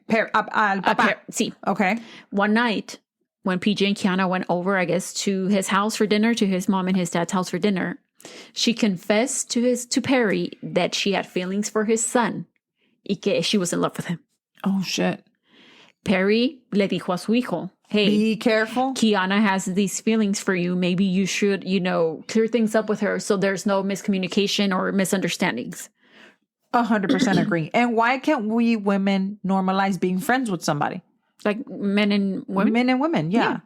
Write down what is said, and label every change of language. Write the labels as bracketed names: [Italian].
[Spanish] Al papá. Sí. [English] Okay. One night, when PJ and Keana went over, I guess, to his house for dinner, to his mom and his dad's house for dinner, she confessed to Perry that she had feelings for his son [Spanish] y que [English] she was in love with him. Oh, shit. [Spanish] Perry le dijo a su hijo, hey, [English] be careful. Keana has these feelings for you. Maybe you should, clear things up with her so there's no miscommunication or misunderstandings. 100% agree. And why can't we women normalize being friends with somebody? Like men and women? Men and women, yeah.